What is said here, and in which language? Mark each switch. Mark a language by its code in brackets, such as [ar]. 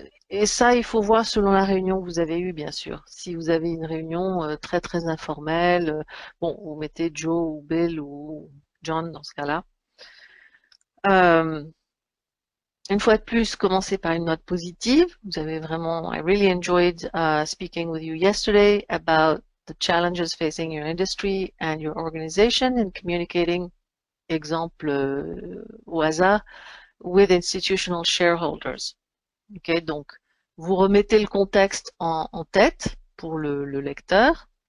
[fr] Et ça, il faut voir selon la réunion que vous avez eue, bien sûr. Si vous avez une réunion très très informelle, bon, vous mettez Joe ou Bill ou John dans ce cas-là. Une fois de plus, commencez par une note positive. Vous avez vraiment, [en] I really enjoyed speaking with you yesterday about the challenges facing your industry and your organization in communicating, [fr] exemple au hasard, [en] with institutional shareholders. [fr] Okay, donc, vous remettez le contexte en tête pour le lecteur.